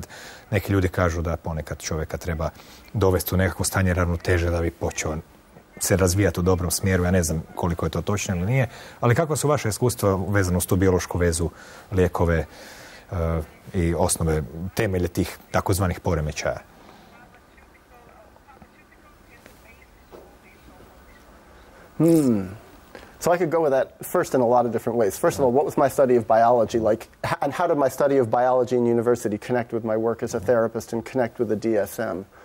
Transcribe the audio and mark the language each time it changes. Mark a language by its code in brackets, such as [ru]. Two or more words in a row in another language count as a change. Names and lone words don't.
[hr] Neki ljudi kažu da ponekad čovjeka treba dovesti u nekakvo stanje ravnoteže da bi počeo se razvijati u dobrom smjeru. Ja ne znam koliko je to točno ili nije, ali kakva su vaše iskustva vezano s tu biološku vezu, lijekove i osnove, temelje tih takozvanih poremećaja? [en] So I could go with that first in a lot of different ways. First of all, what was my study of biology like, and how did my study of biology in university connect with my work as a therapist and connect with the DSM?